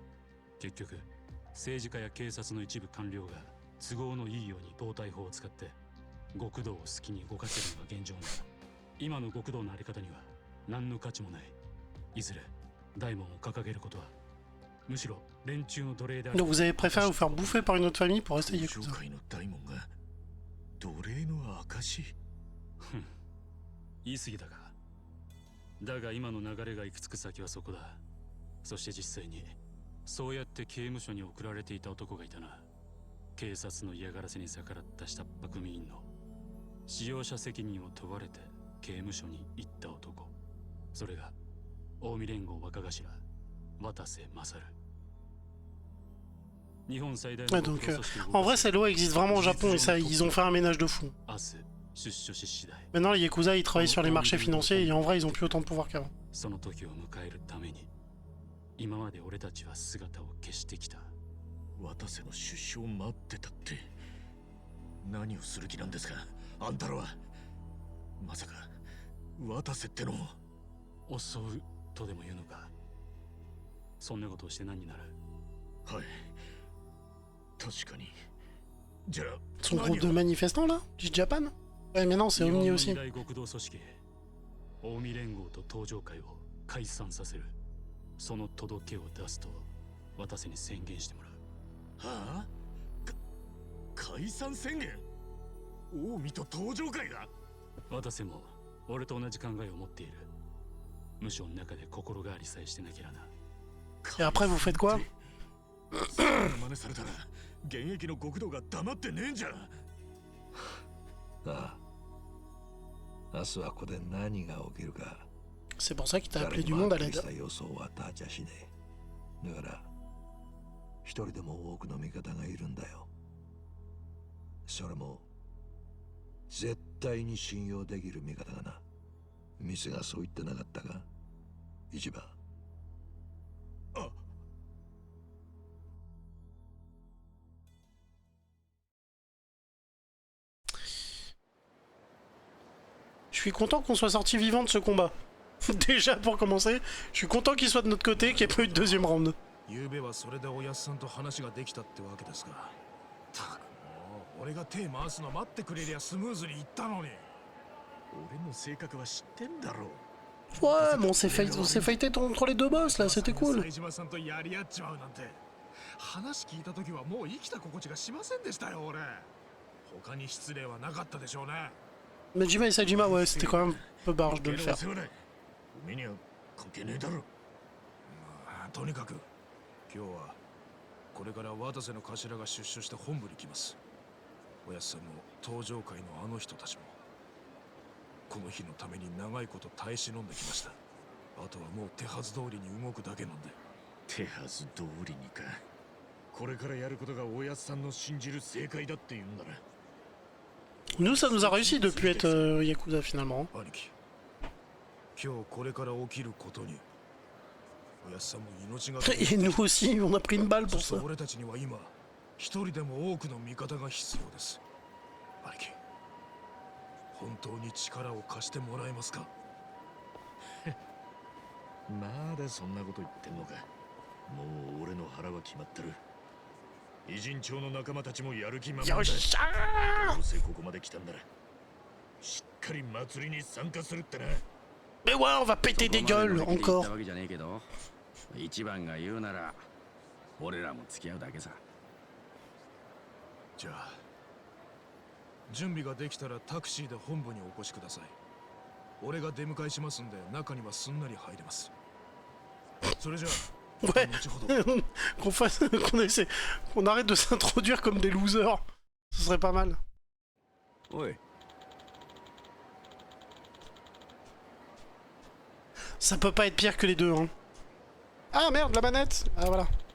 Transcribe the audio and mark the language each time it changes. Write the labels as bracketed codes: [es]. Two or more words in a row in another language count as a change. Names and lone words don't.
[ja] 結局政治家や警察の一部官僚が都合のいいように暴対法を使って極道を好きに動かせるのが現状なんだ。今の極道のあり方には何の価値もない。いずれ大門を掲げることはむしろ連中の奴隷である。 [fr] Donc vous avez préféré vous faire bouffer par une autre famille pour rester [ja] 東 [fr] Yakuza. [ja] 上会の大門が奴隷の証。言い過ぎたか。だが今の流れが行き着く先はそこだ。そして実際にそうやって刑務所に送られていた男がいたな。警察の嫌がらせに逆らった下っ端組員の使用者責任を問われて刑務所に行った男。それが近江連合若頭渡瀬勝。日本最大の [fr] Ouais, [ja] 極 [fr] donc [ja] 道組織を [fr] en vrai, cette loi existe vraiment au Japon et ça, ils ont fait un ménage de fond. [ja] 明日出所し次第 [fr] Maintenant, les Yakuza, ils travaillent sur les marchés financiers et en vrai, ils ont plus autant de pouvoir qu'avant. [ja] その時を迎えるために今まで俺たちは姿を消してきた。渡瀬の出所を待ってたって何をする気なんですか、あんたらは。まさか渡瀬ってのを。襲うとでも言うのか。そんなことをして何になる。はい、確かに。じゃあ [fr] Son groupe de manifestants là du Japan. Ouais, mais non, c'est [ja] 日本 [fr] Omni [ja] の [fr] aussi. [ja] 二大極道組織近江連合と東上会を解散させる。その届けを出すと渡瀬に宣言してもらう。はあ、解散宣言。近江と東上会が。渡瀬も俺と同じ考えを持っている。無所の中で心変わりさえしてなきゃな。 [fr] Et après, vous faites quoi? [ja] 真似されたら現役の極道が黙ってねえんじゃ。ああ、明日はここで何が起きるか [fr] C'est pour ça qu'il t'a [ja] 誰 [fr] appelé [ja] に [fr] du [ja] も [fr] monde [ja] は [fr] à [ja] っきり [fr] l'aide. [ja] した予想は立ちゃしねえ。だから一人でも多くの味方がいるんだよ。それも絶対に信用できる味方がな。店がそう言ってなかったか、一番。あ、 [fr] Je suis content qu'on soit sorti vivant de ce combat. Déjà pour commencer, je suis content qu'il soit de notre côté, qu'il n'y ait pas eu de deuxième round. [ja] ゆうべはそれでおやっさんと話ができたってわけですか。たくもう俺が手回すの待ってくれりゃスムーズにいったのに。俺の性格は知ってんだろう。 [fr] Ouais, mais on s'est fighté contre les deux boss là, c'était cool. [ja] 冴島さんとやり合っちまうなんて話聞いた時はもう生きた心地がしませんでしたよ俺。他に失礼はなかったでしょうね。 [fr] Majima et Sajima, ouais, c'était quand même un peu barge de le faire. [ja] おめには関係ねえだろ。とにかく今日はこれから渡瀬の頭が出所して本部に来ます。おやつさんも登場会のあの人たちもこの日のために長いこと耐え忍んできました。あとはもう手はず通りに動くだけなんで。手はず通りにか。これからやることがおやつさんの信じる正解だって言うんだな。 [fr] Nous, ça nous a réussi de plus être Yakuza finalement. [ja] 兄貴、今日これから起きることにおやつさんも命がけ [fr] Et nous aussi, on a pris une balle pour ça. [ja] 俺たちには今一人でも多くの味方が必要です。兄貴、本当に力を貸してもらえますか？まだそんなこと言ってんのか。もう俺の腹は決まってる。偉人町の仲間たちもやる気満々だ。どうせここまで来たんならしっかり祭りに参加するってな。 [fr] Mais ouais, on va péter des gueules encore. [ja] わけじゃねえけど、一番が言うなら俺らも付き合うだけさ。じゃあ準備ができたらタクシーで本部にお越しください。俺が出迎えしますんで中にはすんなり入れます。それじゃあ [fr] Ouais, qu'on essaie, qu'on arrête de s'introduire comme des losers. Ce serait pas mal. [ja] おい、 [fr] Ça peut pas être pire que les deux, hein. Ah merde, la manette. Ah voilà.